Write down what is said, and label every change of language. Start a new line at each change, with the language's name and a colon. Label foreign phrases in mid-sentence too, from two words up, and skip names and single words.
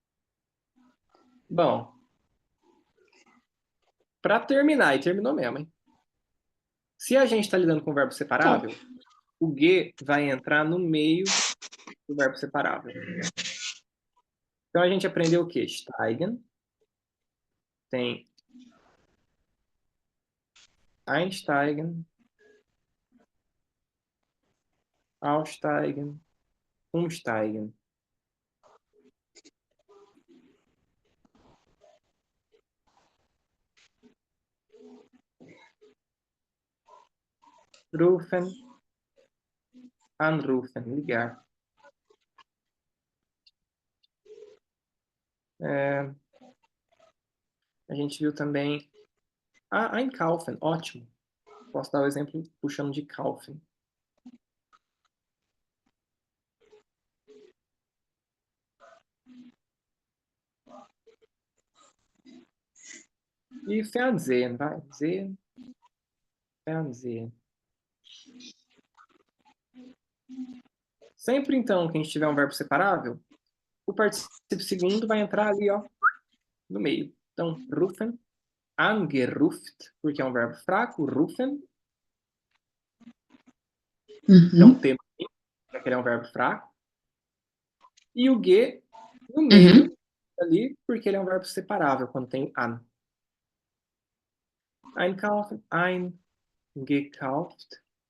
Portuguese: Bom, para terminar, e terminou mesmo, hein? Se a gente está lidando com o verbo Top. separável, o G vai entrar no meio do verbo separável. Então a gente aprendeu o quê?
German: Steigen, tem einsteigen, aussteigen, umsteigen. Rufen, anrufen,
Portuguese: ligar. É, a gente viu também einkaufen, ótimo. Posso dar o exemplo puxando de kaufen. E fernsehen, vai.
German: Sehen, fernsehen.
Portuguese: Sempre, então, que a gente tiver um verbo separável, o particípio segundo vai entrar ali, ó, no meio. Então,
German: rufen, angeruft,
Portuguese: porque é um verbo fraco, rufen. Então, Uhum. T no fim, porque ele é um verbo fraco. E o G no Uhum. meio, ali, porque ele é um verbo separável, quando tem an.
German: Einkaufen, eingekauft.